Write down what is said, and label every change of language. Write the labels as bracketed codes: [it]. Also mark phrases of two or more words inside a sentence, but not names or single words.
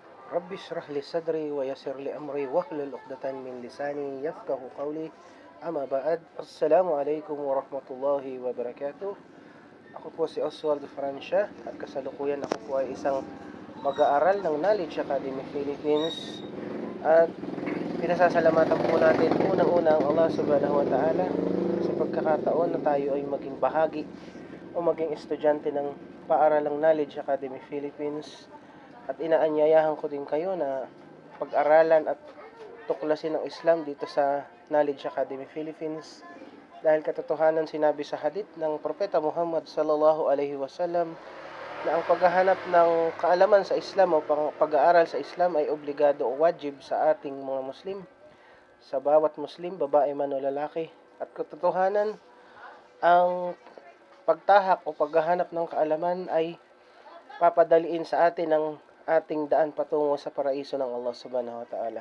[ar] رب اشرح لي صدري ويسر لي أمري واحلل عقدة من لساني يفقهوا قولي. أما بعد. السلام عليكم ورحمة الله وبركاته. [tl] Ako po si Oswald Francia at kasalukuyan ako po ay isang mag-aaral ng Knowledge Academy Philippines at pinasasalamatan po natin unang-una ang [ar] الله سبحانه وتعالى [tl] sa pagkakataon na tayo ay maging bahagi o maging estudyante ng paaralang Knowledge Academy Philippines. At inaanyayahan ko din kayo na pag-aralan at tuklasin ng Islam dito sa Knowledge Academy Philippines. Dahil katotohanan sinabi sa hadith ng Propeta Muhammad [ar] صلى الله عليه وسلم [tl] na ang paghahanap ng kaalaman sa Islam o pag-aaral sa Islam ay obligado o wajib sa ating mga Muslim. Sa bawat Muslim, babae man o lalaki. At katotohanan, ang pagtahak o paghahanap ng kaalaman ay papadaliin sa atin ng ating daan patungo sa paraiso ng [ar] الله سبحانه وتعالى.